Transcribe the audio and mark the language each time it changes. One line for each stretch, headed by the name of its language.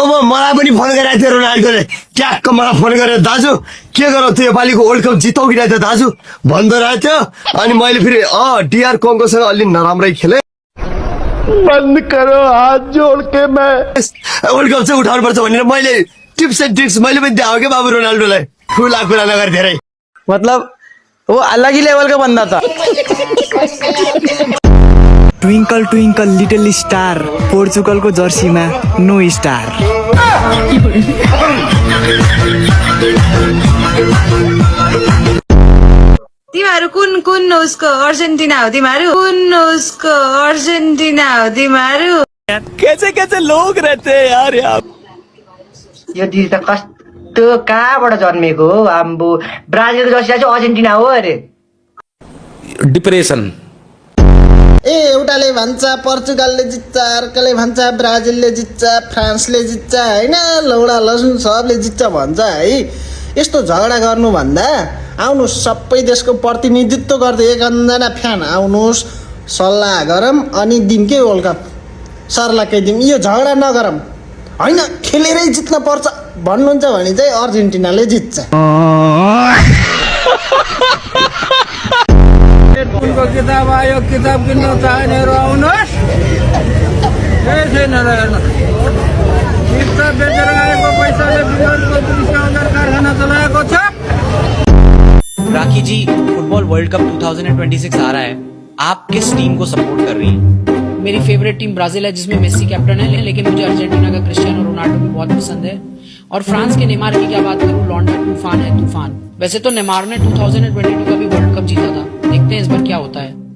Nepali: मलाई पनि फोन गरेको थियो रोनाल्डोले, ट्याक्क मलाई फोन गरेर दाजु के गरौ त्यो योपालिको वर्ल्ड कप जितौ कि त दाजु भन्दो रहेको थियो। अनि मैले फेरि डिआर कङ्गोसँग अलि नराम्रै खेले।
Hindi: बन्द करो हात जोड के मैं
Nepali: वर्ल्ड कप चाहिँ उठाउनु पर्छ भनेर मैले टिप्स एन्ड ट्रिक्स मैले पनि देखाएँ के बाबु रोनाल्डोलाई। ठुला कुरा नगर धेरै,
Hindi: मतलब वो अलग ही लेवल का बंदा था।
English: twinkle twinkle little star, Portugal
Hindi: को जर्सी में
English: No star.
Nepali: तिमीहरू कुन कुन उसको अर्जेन्टिना हो? तिमीहरू कुन उसको अर्जेन्टिना हो? तिमीहरू
Hindi: कैसे कैसे लोग रहते हैं यार यहाँ।
Nepali: यो दिदी त कस्तो कहाँबाट जन्मेको हो आम्बो। ब्राजिलको जर्सी चाहिँ अर्जेन्टिना हो अरे। डिप्रेसन। एउटाले भन्छ पोर्चुगलले जित्छ, अर्कोले भन्छ ब्राजिलले जित्छ, फ्रान्सले जित्छ होइन, लौडा लसुन सबले जित्छ भन्छ है। यस्तो झगडा गर्नुभन्दा आउनुहोस् सबै देशको प्रतिनिधित्व गर्दै 1 फ्यान आउनुहोस्, सल्लाह गरौँ अनि दिउँ के वर्ल्ड कप सर्लाकै दिउँ। यो झगडा नगरौँ होइन, खेलेरै जित्न पर्छ भन्नुहुन्छ भने चाहिँ अर्जेन्टिनाले जित्छ। उनको किताब आयो, किताब किन्न चाहनेहरू आउनुहोस्। किताब बेचेर आएको पैसाले बिहारको 20,000 कारखाना चलाएको छ।
Hindi: राखी जी, फुटबॉल वर्ल्ड कप 2026 आ रहा है, आप किस टीम को सपोर्ट कर रही हैं? मेरी फेवरेट टीम ब्राजील है जिसमें मेसी कैप्टन है, लेकिन मुझे अर्जेंटीना का क्रिस्टियानो रोनाल्डो भी बहुत पसंद है। और फ्रांस के नेमार की क्या बात करूं, लौंडा तूफान है तूफान। वैसे तो नेमार ने 2022 का भी वर्ल्ड कप जीता था, देखते हैं इस बार क्या होता है।